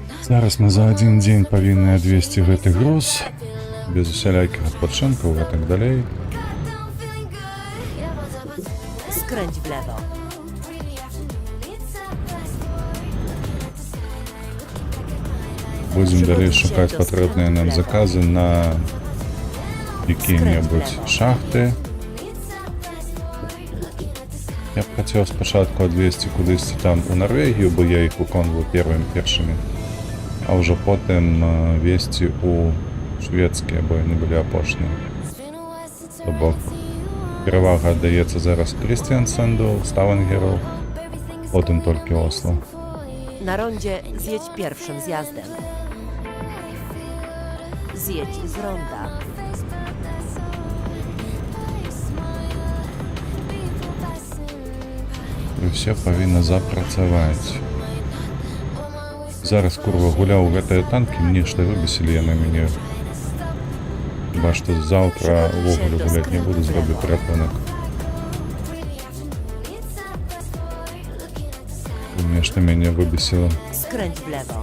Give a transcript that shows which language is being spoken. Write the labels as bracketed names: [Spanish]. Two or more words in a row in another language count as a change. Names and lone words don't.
[Belarusian] Зараз мы за один день павінны адвесці гэты груз без усялякіх адпачынкаў і так далей. [Polish] Skręć w lewo. [Belarusian] Будзем далей шукаць патрэбныя нам заказы на якія-небудзь шахты. Я б хацеў спачатку адвесці кудысьці там у Нарвегію, бо я іх выконваў першымі, а ўжо потым весці у шведскія, бо яны былі апошнія. То бок перавага аддаецца зараз Крістіансенду, Ставангеру, потым толькі Осло. [Polish] Na rondzie zjedź pierwszym zjazdem. Zjedź z ronda. [Belarusian] І все павінна запрацаваць. Зараз, курва, гуляў у гэтыя танкі, мне што выбесілі яны мяне. Хіба што заўтра увогуле гуляць не буду, зроблю перапынак. Нешта мяне выбесіла. [Polish] Skręć w lewo.